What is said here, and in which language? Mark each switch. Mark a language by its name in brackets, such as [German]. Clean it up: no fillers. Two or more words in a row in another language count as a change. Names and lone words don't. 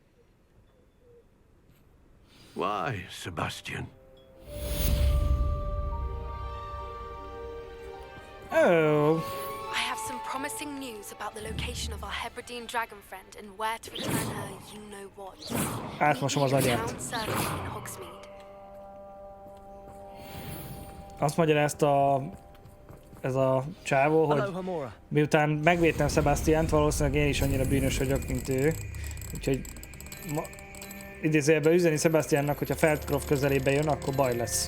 [English] Why, Sebastian? Oh. I have some promising news about the location of our Hebridean dragon friend and where to return her you-know-what. [Hungarian] Átmosom az agyát. [English] Town service in Hogsmeade. [Hungarian] Azt magyarázta ez a csávó, hogy miután megvédtem Sebastiant, valószínűleg én is annyira bűnös vagyok, mint ő. Úgyhogy idézőjelben üzeni Sebastiannak, hogyha Feldcroft közelébe jön, akkor baj lesz.